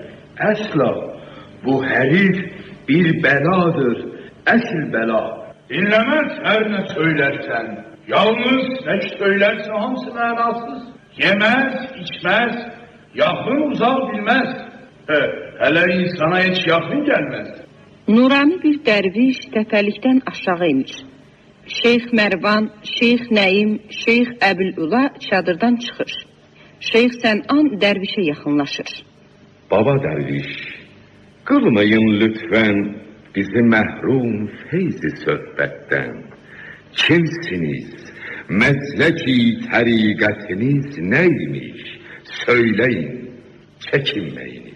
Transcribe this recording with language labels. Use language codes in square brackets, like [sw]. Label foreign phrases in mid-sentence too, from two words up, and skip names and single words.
[tr] Asla, bu herif bir beladır, asıl bela. Dinlemez her ne söylersen. Yalnız ne söylerse hamısı manasız. Yemez, içmez, yakın uzak bilmez. Hele insana hiç yakın gelmez. [az] Nurani bir dərviş təpəlikdən aşağı imiş. Şeyx Mərvan, Şeyx Nəyim, Şeyx Əbülüla çadırdan çıxır. Şeyx Sənan dərvişə yaxınlaşır. [tr] Baba derviş, kılmayın lütfen bizi mehrum feyzi sohbetten. Kimsiniz? Mesleki tarikatiniz neymiş? Söyleyin, çekinmeyiniz.